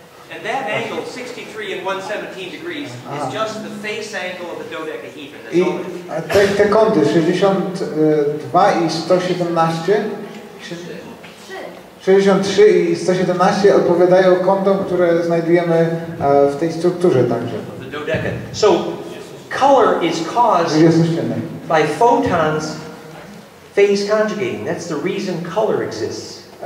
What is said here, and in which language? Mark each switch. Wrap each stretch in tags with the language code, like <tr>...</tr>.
<en>And that angle, 63 and 117 degrees, is just the face angle of the dodecahedron. That's all it is.</en> <pl>Te kąty 62 i 117, 63 i 117 odpowiadają kątom, które znajdujemy w tej strukturze także.</pl> <en>The dodeca. So color is caused by photons phase conjugating. That's the reason color exists.</en>